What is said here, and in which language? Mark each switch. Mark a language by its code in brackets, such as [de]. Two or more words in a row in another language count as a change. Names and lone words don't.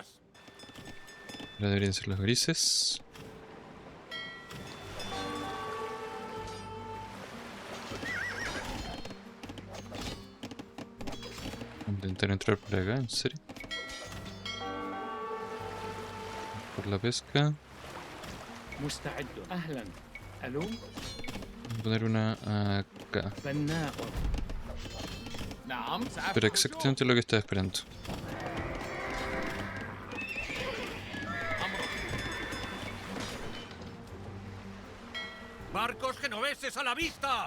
[es] Ahora deberían ser los grises. Voy a intentar entrar por acá, en serio. Por la pesca. [ar] مستعد. أهلا. ألو. [es] Voy a poner una acá. [ar] بناء. نعم [es] Pero exactamente lo que estaba esperando. ¡Barcos genoveses a la vista!